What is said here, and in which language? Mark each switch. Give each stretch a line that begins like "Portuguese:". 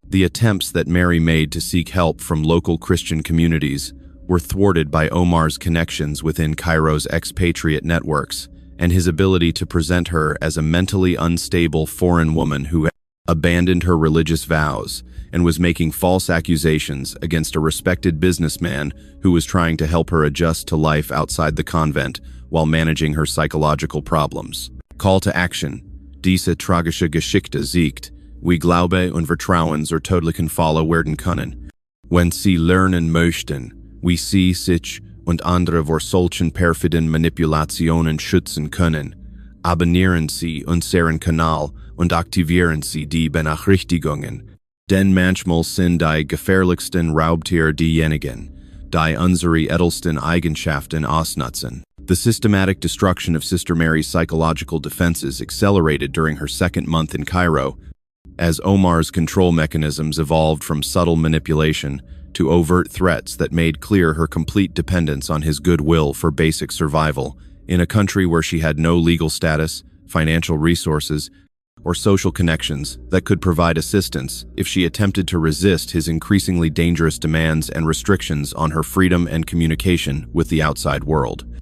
English: The attempts that Mary made to seek help from local Christian communities were thwarted by Omar's connections within Cairo's expatriate networks and his ability to present her as a mentally unstable foreign woman who had abandoned her religious vows and was making false accusations against a respected businessman who was trying to help her adjust to life outside the convent while managing her psychological problems. Call to action.
German: Diese tragische Geschichte siegt. We glaube und vertrauen zur tödlichen Falle werden können. Wenn Sie lernen möchten, wie Sie sich und andere vor solchen perfiden Manipulationen schützen können, abonnieren Sie unseren Kanal und aktivieren Sie die Benachrichtigungen. Denn manchmal sind die gefährlichsten Raubtiere diejenigen, die unsere edelsten Eigenschaften ausnutzen.
English: The systematic destruction of Sister Mary's psychological defenses accelerated during her second month in Cairo, as Omar's control mechanisms evolved from subtle manipulation to overt threats that made clear her complete dependence on his goodwill for basic survival in a country where she had no legal status, financial resources, or social connections that could provide assistance if she attempted to resist his increasingly dangerous demands and restrictions on her freedom and communication with the outside world.